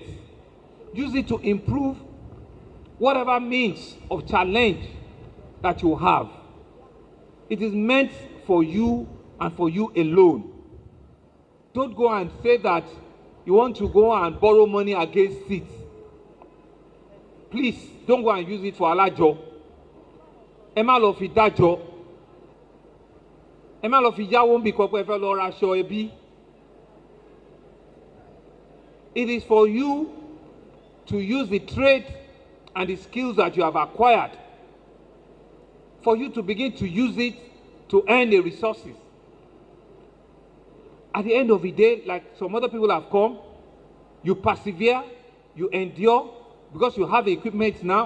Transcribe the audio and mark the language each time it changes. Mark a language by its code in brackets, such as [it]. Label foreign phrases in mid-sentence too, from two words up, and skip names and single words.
[en] Use it to improve whatever means of challenge that you have. It is meant for you and for you alone. Don't go and say that you want to go and borrow money against it. Please, don't go and use it for alajo. [yo] Ema lo fi dajo. Ema lo fi yawo nbi ko pe fe lo ra aṣọ ẹbí. [en] It is for you to use the trade and the skills that you have acquired, for you to begin to use it to earn the resources. At the end of the day, like some other people have come, you persevere, you endure, because you have the equipment now.